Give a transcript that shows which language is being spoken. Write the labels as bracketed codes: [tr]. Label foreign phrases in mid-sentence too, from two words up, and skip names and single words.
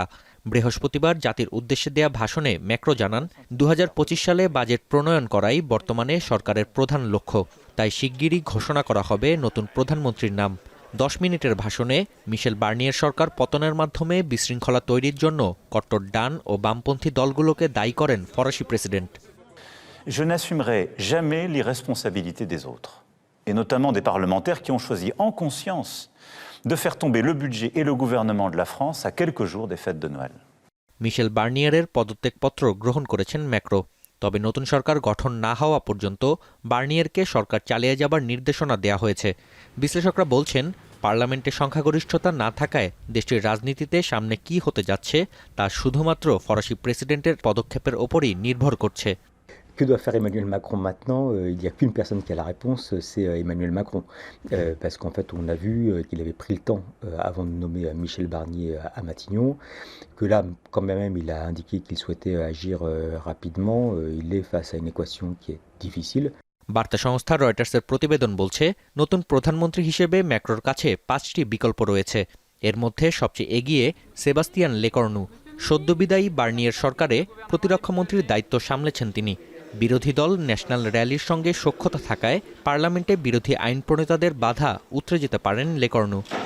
[bn] বৃহস্পতিবার জাতির উদ্দেশ্যে দেয়া ভাষণে ম্যাক্রো জানান 2025 সালে বাজেট প্রণয়ন করাই বর্তমানে সরকারের প্রধান লক্ষ্য। তাই শিগগিরই ঘোষণা করা হবে নতুন প্রধানমন্ত্রীর নাম। 10 মিনিটের ভাষণে মিশেল বার্নিয়ের সরকার পতনের মাধ্যমে বিশৃঙ্খলা তৈরির জন্য কট্টর ডান ও বামপন্থী দলগুলোকে দায়ী করেন ফরাসি প্রেসিডেন্ট। [fr] Je n'assumerai jamais l'irresponsabilité des autres, et notamment des parlementaires qui ont choisi en conscience de faire tomber le budget et le gouvernement de la France à quelques jours des fêtes de Noël. [bn] মিশেল বার্নিয়ারের পদত্যাগপত্র গ্রহণ করেছেন ম্যাক্রো। তবে নতুন সরকার গঠন না হওয়া পর্যন্ত বার্নিয়ারকে সরকার চালিয়ে যাবার নির্দেশনা দেওয়া হয়েছে। বিশ্লেষকরা বলছেন, পার্লামেন্টে সংখ্যাগরিষ্ঠতা না থাকায় দেশটির রাজনীতিতে সামনে কি হতে যাচ্ছে তা শুধুমাত্র ফরাসি প্রেসিডেন্টের পদক্ষেপের ওপরই নির্ভর করছে। [fr] Que doit faire Emmanuel Macron maintenant? Il n'y a qu'une personne qui a la réponse, c'est Emmanuel Macron. Parce qu'en fait, on a vu qu'il avait pris le temps avant de nommer Michel Barnier à Matignon, que là, quand même, il a indiqué qu'il souhaitait agir rapidement. Il est face à une équation qui est difficile. [bn] বার্তা সংস্থা রয়টার্সের প্রতিবেদন বলছে, নতুন প্রধানমন্ত্রী হিসেবে ম্যাক্রোর কাছে 5টি বিকল্প রয়েছে। এর মধ্যে সবচেয়ে এগিয়ে সেবাস্তিয়ান লেকর্নু। সদ্যবিদায়ী বার্নিয়ার সরকারে প্রতিরক্ষামন্ত্রীর দায়িত্ব সামলেছেন তিনি। বিরোধী দল ন্যাশনাল র্যালির সঙ্গে সখ্যতা থাকায় পার্লামেন্টে বিরোধী আইন প্রণেতাদের বাধা উতরে যেতে পারেন লেকর্নু।